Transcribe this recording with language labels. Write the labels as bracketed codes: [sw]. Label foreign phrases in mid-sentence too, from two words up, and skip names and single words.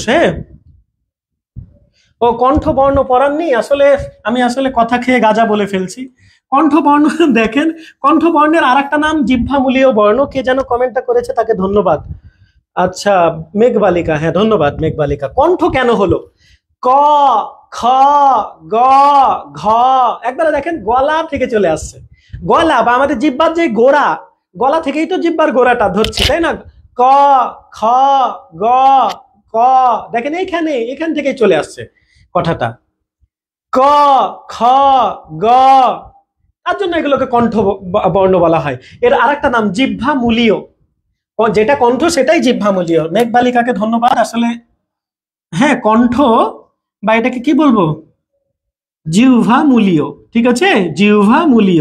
[bn] হ্যাঁ, ও কণ্ঠ বর্ণ পড়াননি আসলে, আমি আসলে কথা খেয়ে গাজা বলে ফেলছি। কণ্ঠ বর্ণ দেখেন, কণ্ঠ বর্ণের আর একটা নাম জিহ্বামূলীয় বর্ণ। কে যেন কমেন্টটা করেছে, তাকে ধন্যবাদ। আচ্ছা, মেঘবালিকা, হ্যাঁ ধন্যবাদ মেঘবালিকা। কণ্ঠ কেন হলো? ক, খ, গ, ঘ, একবারে দেখেন গলা থেকে চলে আসছে। গলা বা আমাদের জিহ্বার যে গোড়া, গলা থেকেই তো জিহ্বার গোড়াটা ধরছি, তাই না? ক, খ, গ, ক, দেখেন এইখানে, এখান থেকেই চলে আসছে কথাটা। ক, খ, গ, তার জন্য এগুলোকে কণ্ঠ বর্ণ বলা হয়। এর আরেকটা নাম জিহ্বামূলীয়, যেটা কণ্ঠ সেটাই জিহ্বামূলীয়। মেঘবালিকাকে ধন্যবাদ। আসলে হ্যাঁ, কণ্ঠ বা এটাকে কি বলবো? জিহ্বামূলীয়, ঠিক আছে, জিহ্বামূলীয়।